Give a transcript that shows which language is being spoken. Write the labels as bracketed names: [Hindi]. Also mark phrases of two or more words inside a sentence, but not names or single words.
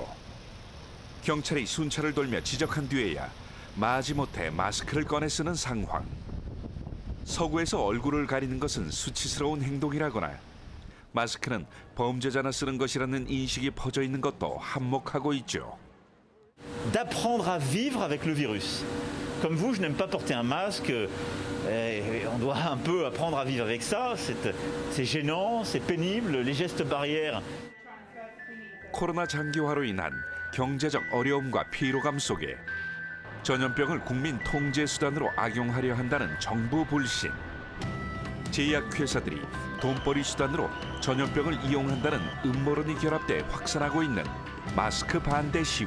[Korean] 경찰이 순찰을 돌며 지적한 뒤에야 마지못해 마스크를 꺼내 쓰는 상황. 서구에서 얼굴을 가리는 것은 수치스러운 행동이라거나 마스크는 범죄자나 쓰는 것이라는 인식이 퍼져 있는 것도 한몫하고 있죠. [French] D'apprendre à vivre avec le virus. Comme vous, je n'aime pas porter un masque. On doit un peu apprendre à vivre avec ça. C'est gênant, c'est pénible, les gestes barrières. [Korean] 코로나 장기화로 인한 경제적 어려움과 피로감 속에 전염병을 국민 통제 수단으로 악용하려 한다는 정부 불신. 제약회사들이 돈벌이 수단으로 전염병을 이용한다는 음모론이 결합돼 확산하고 있는 마스크 반대 시위.